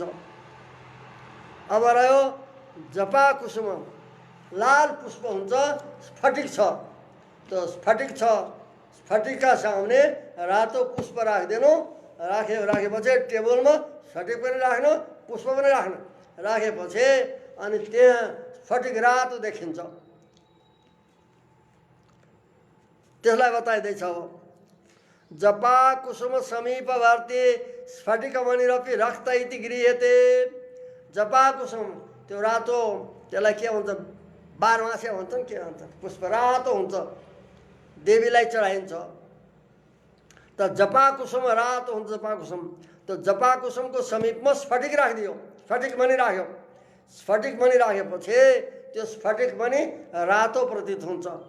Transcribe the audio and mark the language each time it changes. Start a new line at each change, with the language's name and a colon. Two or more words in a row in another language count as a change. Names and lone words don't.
Nepali: अब रह्यो जपा कुसुम, लाल पुष्प हुन्छ, स्फटिक छ, त्यो स्फटिक छ, स्फटिकका सामने रातो पुष्प राखिदिनु, राखेपछि टेबलमा स्फटिक पनि राख्नु, पुष्प पनि राख्नु, राखेपछि अनि त्यहाँ स्फटिक रातो देखिन्छ। त्यसलाई बताइँदैछ अब
Sanskrit: जपा कुसुम समीपवर्ती स्फटिकमणिरपि रक्त इति गृह्यते।
Nepali: जपा कुसुम त्यो रातो, त्यसलाई के भन्छ, बारमासे भन्छन्, के भन्छ, पुष्प रातो हुन्छ, देवीलाई चढाइन्छ। त जपा कुसुम रातो हुन्छ, जपा कुसुम। त्यो जपा कुसुमको समीपमा स्फटिक राखिदियो, स्फटिक मणि राख्यो, स्फटिक मणि राखेपछि त्यो स्फटिक मणि रातो प्रतीत हुन्छ।